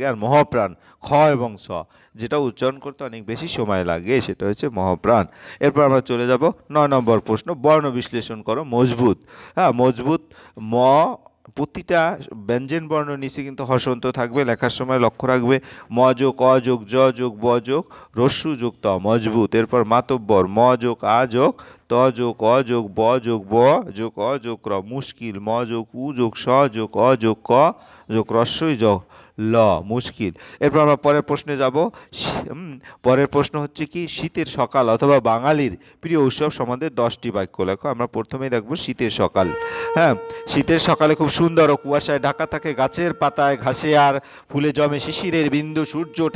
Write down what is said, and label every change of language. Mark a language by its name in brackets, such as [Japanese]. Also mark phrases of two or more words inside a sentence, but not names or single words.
[Bangla] আর মহাপ্রাণ খ এবং ছ, যেটা উচ্চারণ করতে অনেক বেশি সময় লাগে, সেটা হচ্ছে মহাপ্রাণ। এরপর আমরা চলে যাব 9 নম্বর প্রশ্ন। বর্ণ বিশ্লেষণ করো। মজবুত, হ্যাঁ মজবুত, ম, প্রতিটা ব্যঞ্জন বর্ণ নিচে কিন্তু হসন্ত থাকবে, লেখার সময় লক্ষ্য রাখবে। ম যোগ অ যোগ জ যোগ ব যোগ রস্যু যোগ ত, মজবুত। এরপর মাতব্বর, ম যোগ আ যোগ ত যোগ অ যোগ ব যোগ ব যোগ অ যোগ র। মুশকিল, ম যোগ উ যোগ স যোগ অ যোগ ক যোগ রস্যই যোগ ল, মুশকিল। এরপর আমরা পরের প্রশ্নে যাব। পরের প্রশ্ন হচ্ছে কি, শীতের সকাল অথবা বাঙালির প্রিয় উৎসব সম্বন্ধে 10টি বাক্য লেখো। আমরা প্রথমেই দেখব শীতের সকাল। হ্যাঁ, শীতের সকালে খুব সুন্দর ও কুয়াশায় ঢাকা থাকে, গাছের পাতায় ঘাসে আর ফুলে জমে শিশিরের বিন্দু, সূর্য ওঠার